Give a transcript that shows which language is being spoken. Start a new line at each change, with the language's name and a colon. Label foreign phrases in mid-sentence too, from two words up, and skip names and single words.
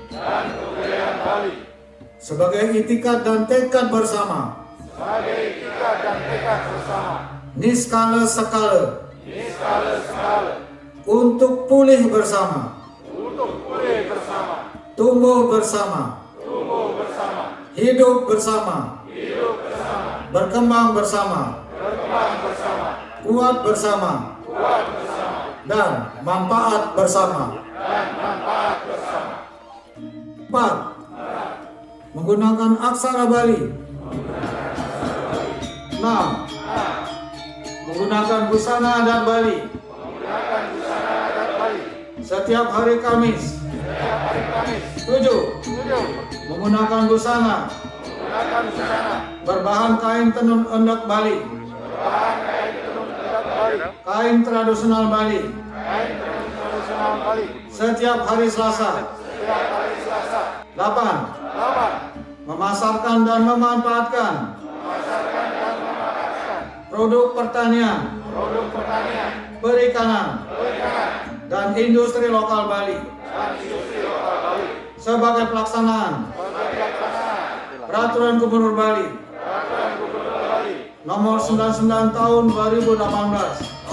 Indonesian: Sebagai itikat dan tekad bersama, niskala-skala, untuk pulih bersama, tumbuh bersama, hidup bersama, berkembang bersama, kuat bersama, dan manfaat bersama. 4. Menggunakan aksara Bali. 6. Menggunakan busana adat Bali. Setiap hari Kamis. 7. Menggunakan busana berbahan kain tenun endek Bali. Kain tradisional Bali. Setiap hari Selasa. 8. Memasarkan dan memanfaatkan produk pertanian, perikanan, dan industri lokal Bali sebagai pelaksanaan Peraturan Gubernur Bali Nomor 99 Tahun 2018.